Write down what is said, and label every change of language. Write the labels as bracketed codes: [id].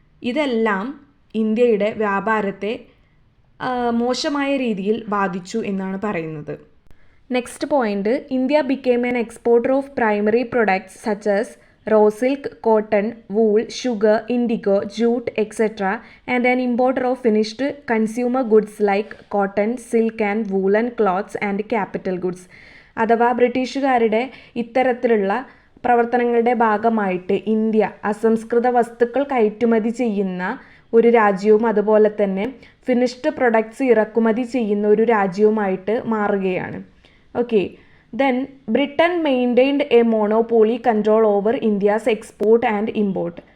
[ml] ഇതെല്ലാം ഇന്ത്യയുടെ വ്യാപാരത്തെ മോശമായ രീതിയിൽ ബാധിച്ചു എന്നാണ് പറയുന്നത്. [en] Next point, India became an exporter of primary products such as raw silk, cotton, wool, sugar, indigo, jute, etc. and an importer of finished consumer goods like cotton, silk and woolen cloths and capital goods. [ml] അഥവാ ബ്രിട്ടീഷുകാരുടെ ഇത്തരത്തിലുള്ള പ്രവർത്തനങ്ങളുടെ ഭാഗമായിട്ട് India അസംസ്കൃത വസ്തുക്കൾ കയറ്റുമതി ചെയ്യുന്ന ഒരു രാജ്യവും അതുപോലെ തന്നെ ഫിനിഷ്ഡ് പ്രൊഡക്ട്സ് ഇറക്കുമതി ചെയ്യുന്ന ഒരു രാജ്യവുമായിട്ട് മാറുകയാണ്. [en] Okay, then Britain maintained a monopoly control over India's export and import.